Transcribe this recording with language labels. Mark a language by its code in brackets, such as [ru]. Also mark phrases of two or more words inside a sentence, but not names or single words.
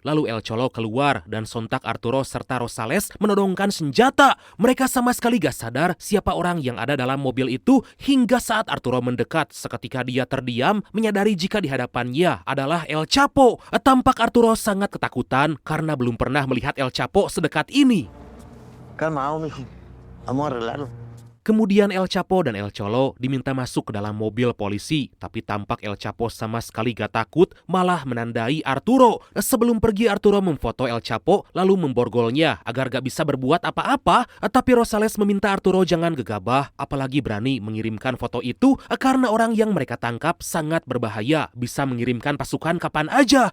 [id] Lalu El Cholo keluar dan sontak Arturo serta Rosales menodongkan senjata. Mereka sama sekali gak sadar siapa orang yang ada dalam mobil itu hingga saat Arturo mendekat. Seketika dia terdiam menyadari jika di hadapannya adalah El Chapo. Tampak Arturo sangat ketakutan karena belum pernah melihat El Chapo sedekat ini. [es] Calma, mijo. Vamos a arreglarlo. [id] Kemudian El Chapo dan El Cholo diminta masuk ke dalam mobil polisi, tapi tampak El Chapo sama sekali gak takut, malah menandai Arturo. Sebelum pergi, Arturo memfoto El Chapo lalu memborgolnya agar gak bisa berbuat apa-apa, tapi Rosales meminta Arturo jangan gegabah, apalagi berani mengirimkan foto itu karena orang yang mereka tangkap sangat berbahaya, bisa mengirimkan pasukan kapan aja.